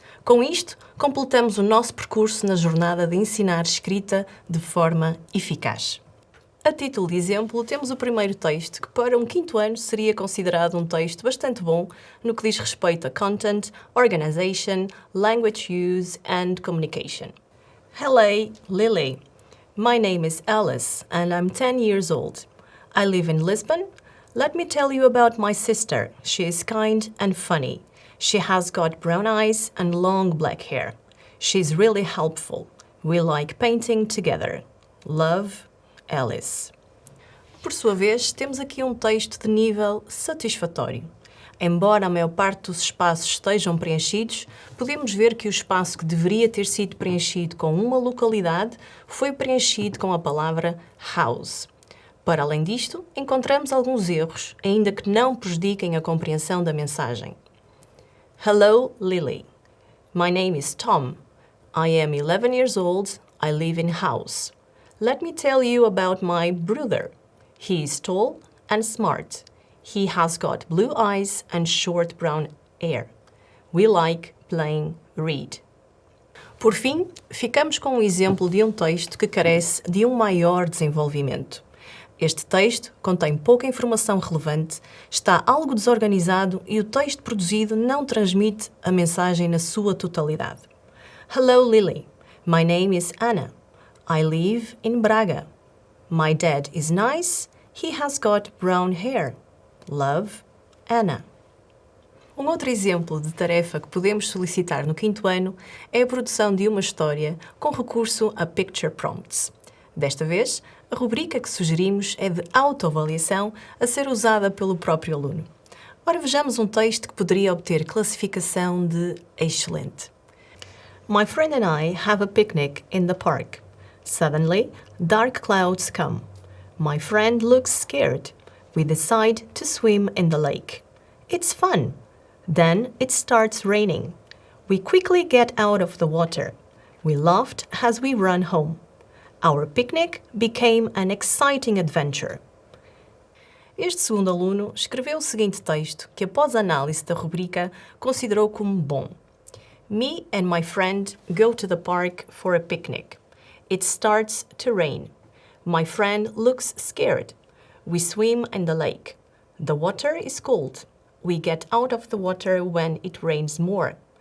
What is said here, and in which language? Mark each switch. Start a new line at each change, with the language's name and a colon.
Portuguese: Com isto, completamos o nosso percurso na jornada de ensinar escrita de forma eficaz. A título de exemplo, temos o primeiro texto, que para um 5º ano seria considerado um texto bastante bom no que diz respeito a
English: content, organization, language use and communication. Hello, Lily. My name is Alice and I'm 10 years old. I live in Lisbon. Let me tell you about my sister. She is kind and funny. She has got brown eyes and long black hair. She's really helpful. We like painting together. Love, Alice.
Portuguese: Por sua vez, temos aqui um texto de nível satisfatório. Embora a maior parte dos espaços estejam preenchidos, podemos ver que o espaço que deveria ter sido preenchido com uma localidade foi preenchido com a palavra house. Para além disto, encontramos alguns erros, ainda que não prejudiquem a compreensão da mensagem.
English: Hello, Lily. My name is Tom. I am 11 years old. I live in house. Let me tell you about my brother. He is tall and smart. He has got blue eyes and short brown hair. We like playing read.
Portuguese: Por fim, ficamos com um exemplo de um texto que carece de um maior desenvolvimento. Este texto contém pouca informação relevante, está algo desorganizado e o texto produzido não transmite a mensagem na sua totalidade.
English: Hello, Lily. My name is Anna. I live in Braga. My dad is nice. He has got brown hair. Love, Anna.
Portuguese: Um outro exemplo de tarefa que podemos solicitar no 5º ano é a produção de uma história com recurso a Picture Prompts. Desta vez, a rubrica que sugerimos é de autoavaliação a ser usada pelo próprio aluno. Ora, vejamos um texto que poderia obter classificação de excelente.
English: My friend and I have a picnic in the park. Suddenly, dark clouds come. My friend looks scared. We decide to swim in the lake. It's fun. Then it starts raining. We quickly get out of the water. We laughed as we ran home. Our picnic became an exciting adventure.
Portuguese: Este segundo aluno escreveu o seguinte texto que, após a análise da rubrica, considerou como bom.
English: Me and my friend go to the park for a picnic. It starts to rain. My friend looks scared. We swim in the lake. The water is cold. We get out of the water when it rains more.